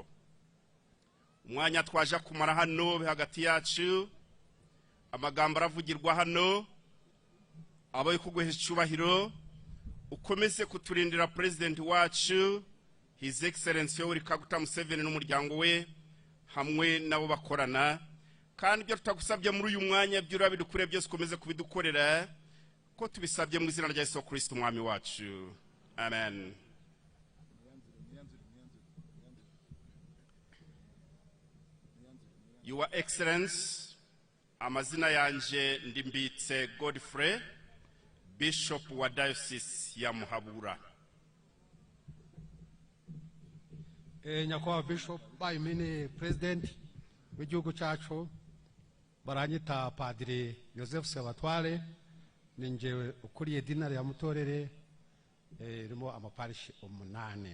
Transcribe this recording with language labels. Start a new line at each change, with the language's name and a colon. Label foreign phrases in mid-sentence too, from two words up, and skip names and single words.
Kinyarwanda: Umwanya twaje kumara hano hagati yacu, amagambo aravugirwa hano, abo kuguhesha icubahiro, ukomeze kuturindira President wacu
English: His Excellency
Kinyarwanda: Yoweri Kaguta Museveni n'umuryango we hamwe nabo bakorana, kandi byo tutagusabye muri uyu mwanya by'ura bidukure byose ukomeze kubidukorera, ko tubisabye mu izina rya Yesu Kristo umwami wacu, amen.
English: Your Excellency,
Kinyarwanda: amazina yanje Ndimbitse Godfrey, Bishop wa Diocese ya Muhabura. Nyakubahwa Bishop bayimene President w'igihugu cyacu, baranyita Padiri Joseph Sebatware, ninjewe ukuriye dinari ya mutorere irimo amaparishi 8.